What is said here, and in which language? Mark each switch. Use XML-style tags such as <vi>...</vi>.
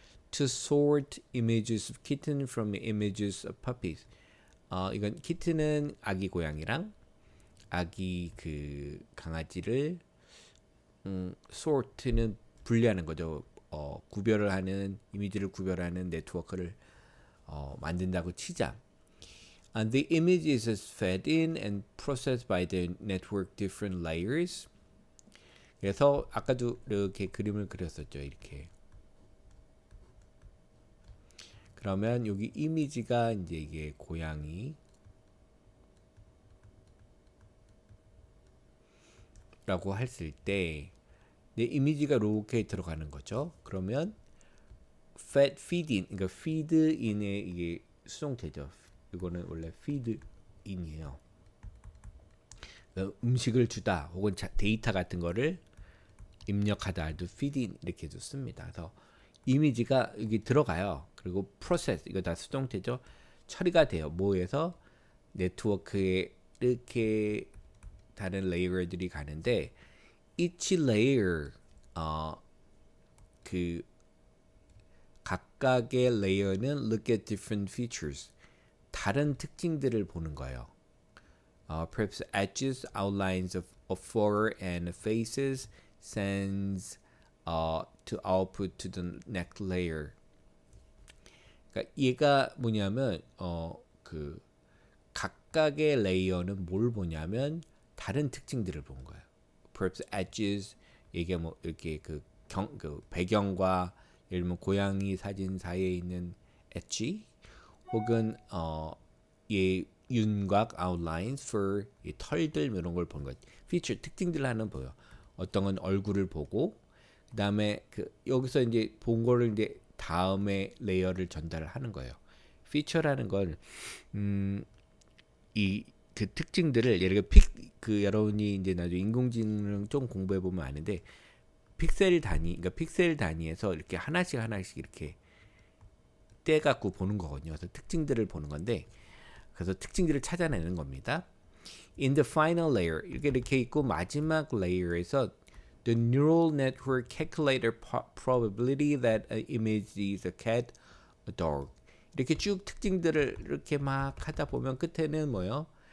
<en>To sort images of kitten from images of puppies.</en> <ko>이건 kitten은 아기 고양이랑 아기 그 강아지를 sort는 분리하는 거죠. 구별을 하는, 이미지를 구별하는 네트워크를 만든다고 치자.</ko> <en>And the image is fed in and processed by the network different layers.</en> <ko>그래서 아까도 이렇게 그림을 그렸었죠. 이렇게. 그러면 여기 이미지가 이제 이게 고양이 라고 했을 때 내 이미지가 이렇게 들어가는 거죠. 그러면 feed in, 그러니까 feed in의 이게 수동태죠. 이거는 원래 feed in이에요. 음식을 주다 혹은 데이터 같은 거를 입력하다 할도 feed in 이렇게도 씁니다. 그래서 이미지가 여기 들어가요. 그리고 process, 이거 다 수동태죠. 처리가 돼요. 뭐에서? 네트워크에 이렇게 다른 레이어들이 가는데,</ko> <en>each layer</en> <ko>그 각각의 레이어는</ko> <en>look at different features,</en> <ko>다른 특징들을 보는 거예요.</ko> <en>perhaps edges, outlines of fur and faces, sends to output to the next layer.</en> <ko>그러니까 얘가 뭐냐면 그 각각의 레이어는 뭘 보냐면 다른 특징들을 본 거예요.</ko> <en>Perhaps edges</en> <ko>이게 뭐 이렇게 그 배경과 예를 들면 고양이 사진 사이에 있는 엣지 혹은 이 윤곽</ko> <en>outlines for</en> <ko>이 털들 이런 걸 본 거지. feature 특징들 하나 보여. 어떤 건 얼굴을 보고 그다음에 그 여기서 이제 본 거를 이제 다음에 레이어를 전달을 하는 거예요. feature라는 건 이 그 특징들을 예를 들어 그 여러분이 이제 나중에 인공지능 좀 공부해 보면 아는데 픽셀 단위, 그러니까 픽셀 단위에서 이렇게 하나씩 이렇게 떼 갖고 보는 거거든요. 그래서 특징들을 보는 건데, 그래서 특징들을 찾아내는 겁니다.</ko> <en>In the final layer</en> <ko>이렇게 있고 마지막 레이어에서</ko> <en>the neural network calculator probability that an image is a cat, a dog</en> <ko>이렇게 쭉 특징들을 이렇게 막 하다 보면 끝에는 뭐요?</ko>